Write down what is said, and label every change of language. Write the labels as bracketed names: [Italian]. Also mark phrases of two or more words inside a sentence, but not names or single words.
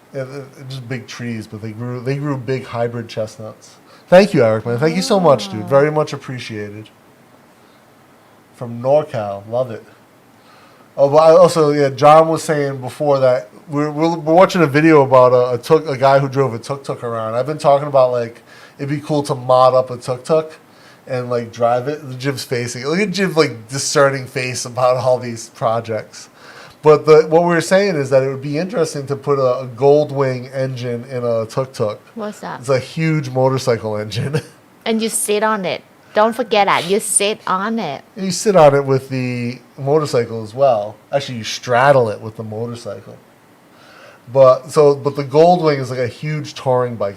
[English] Just big trees, but they grew big hybrid chestnuts. Thank you, Eric, man. Thank you so much, dude. Very much appreciated. From NorCal. Love it. Oh, but also, John was saying before that we're watching a video about a guy who drove a tuk-tuk around. I've been talking about, like, it'd be cool to mod up a tuk-tuk and, like, drive it. Jim's facing. Look at Jim's, like, discerning face about all these projects. But what we were saying is that it would be interesting to put a Goldwing engine in a tuk-tuk. What's that? It's a huge motorcycle engine. And you sit on it. Don't forget that. You sit on it. You sit on it with the motorcycle as well. Actually, you straddle it with the motorcycle. But the Goldwing is like a huge touring bike.